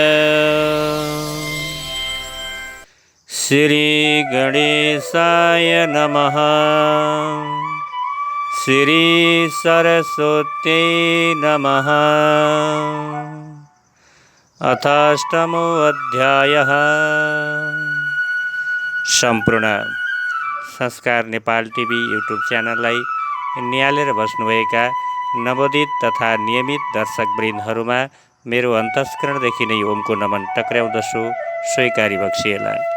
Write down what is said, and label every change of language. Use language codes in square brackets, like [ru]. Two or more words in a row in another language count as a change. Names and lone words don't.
[sa] श्री गणेशाय नमः। श्री सरस्वती नमः। अथाष्टमो अध्यायः। [ne] सम्पूर्ण संस्कार नेपाल टिभी युट्युब च्यानललाई निहालेर बस्नुभएका नवोदित तथा नियमित दर्शकवृन्दहरूमा मेरो अन्तस्करणदेखि नै ओमको नमन टक्र्याउँदछु। स्वीकारी बक्सिएला।